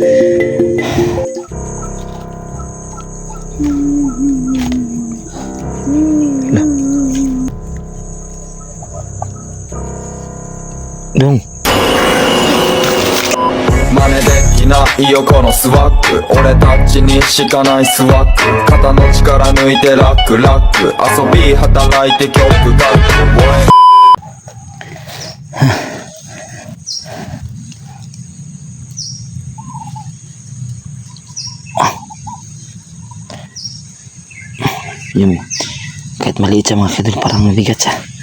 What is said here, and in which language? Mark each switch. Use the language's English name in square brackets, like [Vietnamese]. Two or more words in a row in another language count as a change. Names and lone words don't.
[Japanese] Dong. 真似できないよこのスワッグ俺たちにしかないスワッグ肩の力抜いてラックラック遊び働いて曲書く [Filipino] Yung, kahit maliit siya mga kaidol, parang mabigat siya.